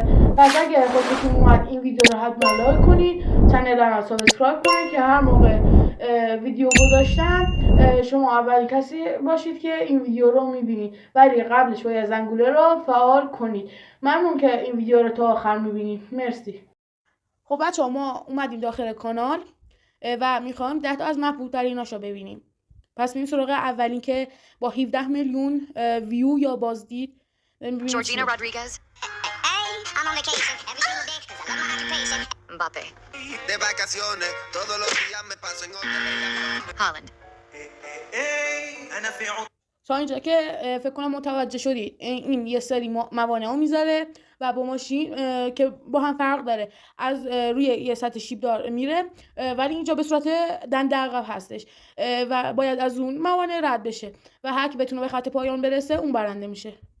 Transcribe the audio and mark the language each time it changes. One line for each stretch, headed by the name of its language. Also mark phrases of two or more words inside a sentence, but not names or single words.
Persian: پس اگر خوشتون اومد این ویدیو رو حتما لایک کنید، چنل رو سابسکرایب کنید که هر موقع ویدیو گذاشتم شما اولین کسی باشید که این ویدیو رو میبینید، ولی قبلش باید زنگوله رو فعال کنید. ممنون که این ویدیو رو تا آخر میبینید. مرسی. خب بچه ها، ما اومدیم داخل کانال و میخوایم 10 تا از محبوب‌تریناشو ببینیم. پس میریم سراغ اولین که با 17 میلیون ویو یا بازدید. Georgina Rodriguez.
English: Hey, I'm on vacation every single day because I love my occupation. Mbappe.
Spanish: De vacaciones, todos los días me paso en hotel. Haaland.
Persian: تا اینجا که فکر کنم متوجه شدید این یه سری موانع میذاره و با ماشین که با هم فرق داره از روی یه سطح شیب دار میره، ولی اینجا به صورت دنده عقب هستش و باید از اون موانع رد بشه و هر کی بتونه به خط پایان برسه اون برنده میشه.